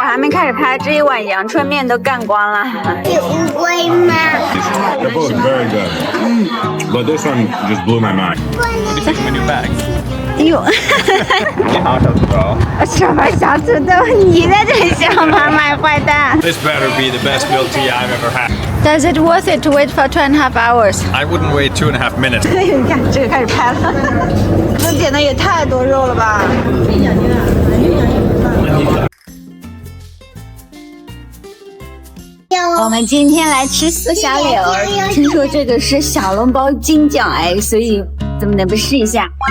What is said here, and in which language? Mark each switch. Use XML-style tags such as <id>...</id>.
<zh>没开始拍，这一碗阳春面都干光了。是乌龟吗？</zh> <en>They're both very good. But this one just blew my mind. What do you think of my new bag?</en> <zh>哟，你好，小土豆。什么小土豆？你在这里笑妈妈，坏蛋。</zh> <en>This better be the best milk tea I've ever had. Does it worth it to wait for 2.5 hours？ I wouldn't wait 2.5 minutes.</en> <zh>你看这个开始拍了，这点的也太多肉了吧！我们今天来吃四小柳，听说这个是小笼包金奖哎，所以怎么能不试一下？</zh>